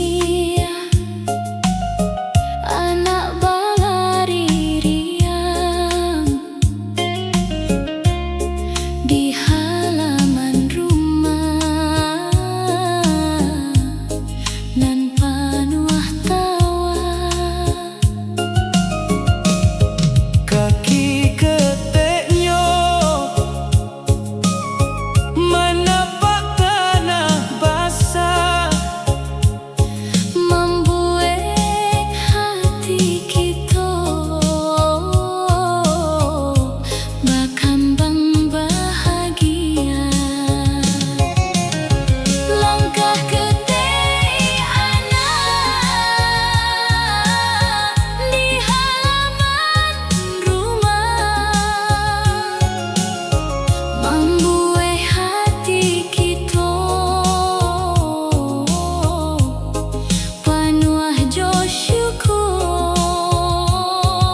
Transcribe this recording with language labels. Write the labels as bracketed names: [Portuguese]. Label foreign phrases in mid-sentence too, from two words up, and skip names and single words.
[Minangkabau] anak balari riang di halaman rumah nan panuh tawa. kaki keteknya [Indonesian] menapak tanah basah, Membuat hati kita berkembang bahagia. Langkah ketik anak di halaman rumah, membuat hati kita [Minangkabau] panuh jo syukur.